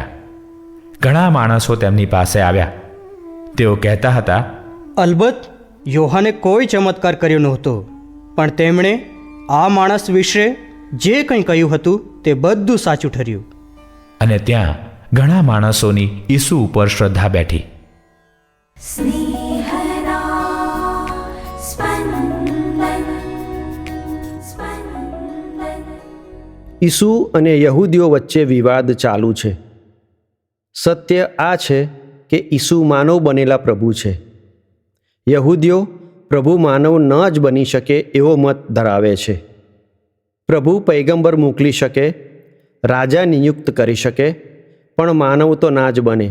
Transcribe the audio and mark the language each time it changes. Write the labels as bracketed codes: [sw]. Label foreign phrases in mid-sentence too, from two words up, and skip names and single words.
[gu] ઘણા માણસો તેમની પાસે આવ્યા. તેઓ કહેતા હતા, અલબત્ત યોહાને કોઈ ચમત્કાર કર્યો નહોતો, પણ તેમણે આ માણસ વિશે જે કંઈ કહ્યું હતું તે બધું સાચું ઠર્યું. અને ત્યાં ઘણા માણસોની ઈસુ ઉપર શ્રદ્ધા બેઠી. स्नेहदा स्पन्दन स्पन्दन। ઈસુ અને યહૂદીઓ વચ્ચે વિવાદ ચાલુ છે. સત્ય આ છે કે ઈસુ માનવ બનેલા પ્રભુ છે. યહૂદીઓ પ્રભુ માનવ ન જ બની શકે એવો મત ધરાવે છે. પ્રભુ પૈગંબર મોકલી શકે, રાજા નિયુક્ત કરી શકે, પણ માનવ તો ના જ બને.